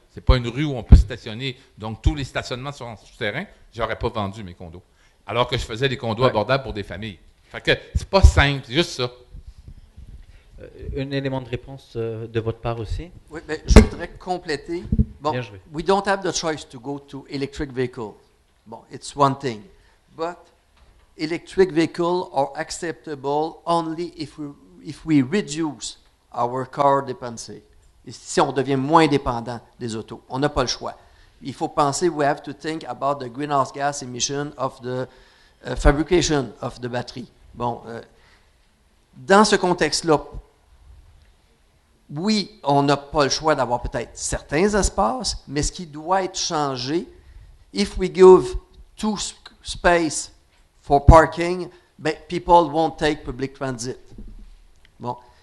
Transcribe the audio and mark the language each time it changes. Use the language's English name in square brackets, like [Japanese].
[French] C'est pas une rue où on peut stationner. Donc, tous les stationnements sont en souterrain. J'aurais pas vendu mes condos. Alors que je faisais des condos abordables pour des familles. Fait que c'est pas simple, c'est juste ça. Un élément de réponse de votre part aussi? Oui, mais je voudrais compléter. Bon, Bien joué. [English] we don't have the choice to go to electric vehicles. Bon, it's one thing. But electric vehicles are acceptable only if we reduce our car dependency. [French] Et si on devient moins dépendant des autos. On n'a pas le choix. Il faut penser, [English] we have to think about the greenhouse gas emission of the fabrication of the battery. [French] Bon, dans ce contexte-là, oui, on n'a pas le choix d'avoir peut-être certains espaces, mais ce qui doit être changé, [English] if we give too space for parking, [French] ben, [English] people won't take public transit. [French] Bon.